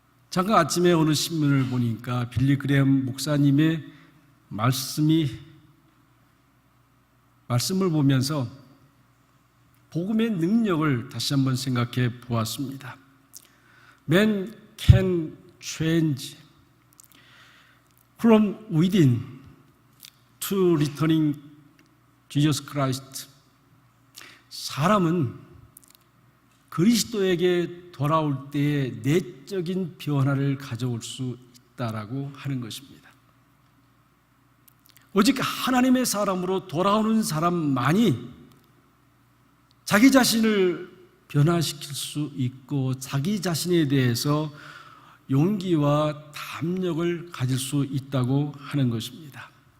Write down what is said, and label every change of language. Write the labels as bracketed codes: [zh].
[ko] 잠깐 아침에 어느 신문을 보니까 빌리 그레엄 목사님의 말씀을 보면서 복음의 능력을 다시 한번 생각해 보았습니다. [en] Man can change from within to returning Jesus Christ. [ko] 사람은 그리스도에게 돌아올 때에 내적인 변화를 가져올 수 있다라고 하는 것입니다. 오직 하나님의 사람으로 돌아오는 사람만이 자기 자신을 변화시킬 수 있고 자기 자신에 대해서 용기와 담력을 가질 수 있다고 하는 것입니다.